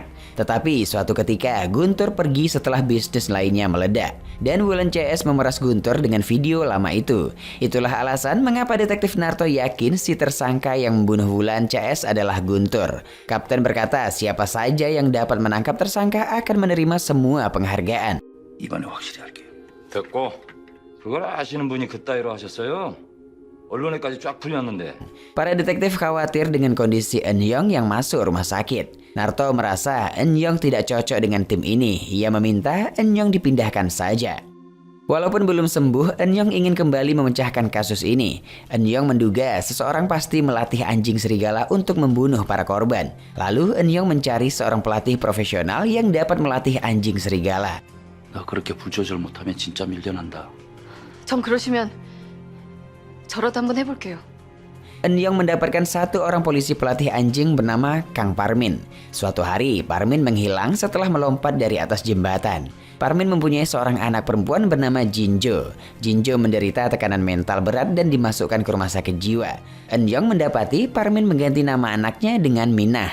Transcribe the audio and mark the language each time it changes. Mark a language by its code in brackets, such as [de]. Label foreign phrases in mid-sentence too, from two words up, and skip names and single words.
[id] Tetapi suatu ketika, Guntur pergi setelah bisnis lainnya meledak. Dan Wulan CS memeras Guntur dengan video lama itu. Itulah alasan mengapa detektif Narto yakin si tersangka yang membunuh Wulan CS adalah Guntur. Kapten berkata siapa saja yang dapat menangkap tersangka akan menerima semua penghargaan. [ko] 이번에 확실히 할게요. 됐고 그걸 아시는 분이 그따위로 하셨어요? 언론에까지 쫙 풀렸는데. [id] Para detektif khawatir dengan kondisi Eun-young yang masuk rumah sakit. Narto merasa Eun-young tidak cocok dengan tim ini. Ia meminta Eun-young dipindahkan saja. Walaupun belum sembuh, Eun-young ingin kembali memecahkan kasus ini. Eun-young menduga seseorang pasti melatih anjing serigala untuk membunuh para korban. Lalu Eun-young mencari seorang pelatih profesional yang dapat melatih anjing serigala. [ko] 나 그렇게 부조절 못하면 진짜 밀려난다. 전 그러시면 저라도 한번 해볼게요. [id] Eun-young mendapatkan 1 orang polisi pelatih anjing bernama Kang Parmin. Suatu hari, Parmin menghilang setelah melompat dari atas jembatan. Parmin mempunyai seorang anak perempuan bernama Jinjo. Jinjo menderita tekanan mental berat dan dimasukkan ke rumah sakit jiwa. Eun-young mendapati Parmin mengganti nama anaknya dengan Minah.